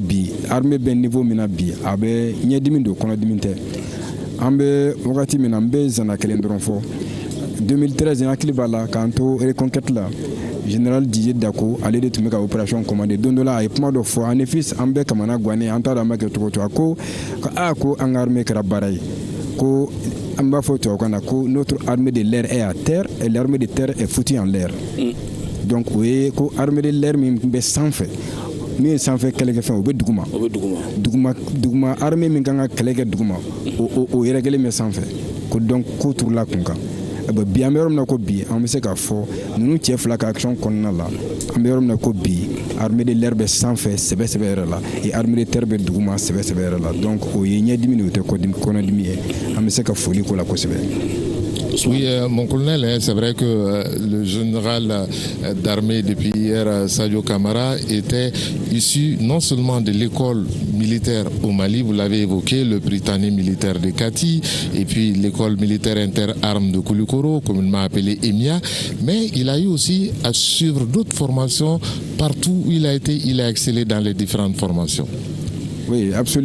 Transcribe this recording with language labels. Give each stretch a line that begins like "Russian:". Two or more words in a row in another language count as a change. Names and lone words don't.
Bambara: bi armée bɛ niveau min na bi a bɛ ɲɛdimi don kɔnɔdimi tɛ an bɛ wagati min na an bɛ zana kelen dɔrɔn fɔ 2013 n hakili b'a la k'an to reconquête la général Didier Dako ale de tun bɛ ka
French: opération commandé
Bambara: don dɔ la a ye kuma dɔ fɔ an fils an bɛɛ kamana gannen an t'a dɔn an bɛ kɛ cogo cogo a ko ko an ka armée kɛra baara ye ko an b'a fɔ tubabukan na ko
French: notre armée de l'air est à terre et l'armée de terre est foutue en l'air
Bambara: donc o ye ko
French: armée de l'air
Bambara: min bɛ sanfɛ min ye sanfɛ kɛlɛkɛfɛn o bɛ duguma armée min kan ka kɛlɛ kɛ duguma o yɛrɛkɛlen bɛ sanfɛ ko donc ko turula kun kan bi an bɛ yɔrɔ min na ko bi an bɛ se k'a fɔ ninnu cɛ fila ka action kɔnɔna la an bɛ yɔrɔ min na ko bi
French: armée de l'air
Bambara: bɛ sanfɛ sɛbɛ yɛrɛ la
French: et armée de terre
Bambara: bɛ duguma sɛbɛ yɛrɛ la donc o ye ɲɛdimi de o tɛ kɔnɔdimi ye an bɛ se ka foli k'o la kosɛbɛ.
French: Oui, mon colonel, c'est vrai que le général d'armée depuis hier, Sadio Camara, était issu non seulement de l'école militaire au Mali, vous l'avez évoqué, le Prytanée militaire de Kati, et puis l'école militaire interarmes de Koulikoro, communément appelée EMIA, mais il a eu aussi à suivre d'autres formations partout où il a été, il a excellé dans les différentes formations.